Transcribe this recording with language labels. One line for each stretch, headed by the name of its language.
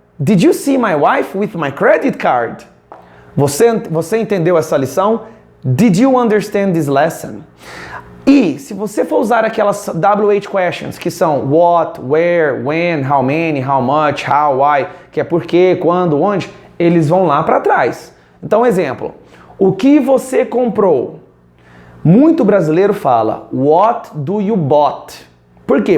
English: Did you see my wife with my credit card?
Portuguese: Você entendeu essa lição?
English: Did you understand this lesson?
Portuguese: E se você for usar aquelas WH questions, que são what, where, when, how many, how much, how, why, que é por quê, quando, onde, eles vão lá para trás. Então, exemplo, o que você comprou? Muito brasileiro fala,
English: what do you bought?
Portuguese: Por quê?